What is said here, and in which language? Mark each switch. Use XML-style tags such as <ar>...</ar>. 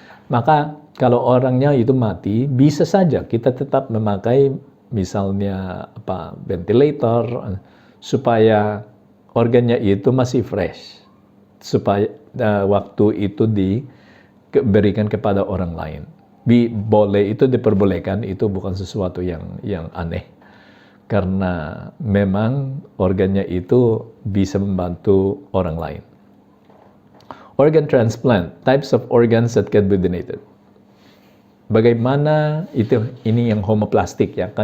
<id>Maka kalau orangnya itu mati, bisa saja kita tetap memakai misalnya ventilator supaya organnya itu masih fresh, supaya waktu itu diberikan kepada orang lain. Boleh itu diperbolehkan, itu bukan sesuatu yang aneh. Karena memang organnya itu bisa membantu orang lain.</id> <en>Organ transplant, types of organs that can be donated.</en> <id>Bagaimana ini yang homoplastik ya.</id>